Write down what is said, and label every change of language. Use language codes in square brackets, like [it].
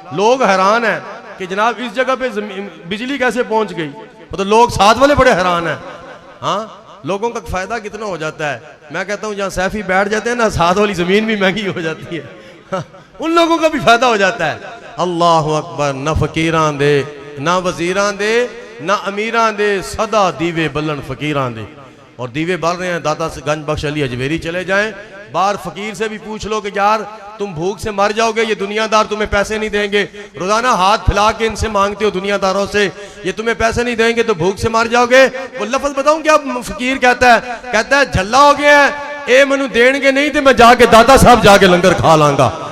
[ur] لوگ حیران ہیں کہ جناب اس جگہ پہ بجلی کیسے پہنچ گئی. تو لوگ ساتھ والے بڑے حیران ہیں. ہاں، لوگوں کا فائدہ کتنا ہو جاتا ہے. میں کہتا ہوں جہاں سیفی بیٹھ جاتے ہیں نا، ساتھ والی زمین بھی مہنگی ہو جاتی ہے. ان لوگوں کا بھی فائدہ ہو جاتا ہے. اللہ اکبر. [pa] نہ فقیران دے، نہ وزیران دے، نہ امیران دے، صدا دیوے بلن فقیران دے. [ur] اور دیوے بل رہے ہیں داتا گنج بخش علی اجویری. چلے جائیں باہر فقیر سے بھی پوچھ لو کہ یار تم بھوک سے مر جاؤ گے، یہ دنیا دار تمہیں پیسے نہیں دیں گے. روزانہ ہاتھ پھیلا کے ان سے مانگتے ہو دنیا داروں سے، یہ تمہیں پیسے نہیں دیں گے تو بھوک سے مر جاؤ گے. وہ لفظ بتاؤں کیا فقیر کہتا ہے؟ کہتا ہے جھلا ہو گیا ہے، [pa] اے منو دین گے نہیں [ur] تو میں جا کے داتا صاحب جا کے لنگر کھا لوں گا.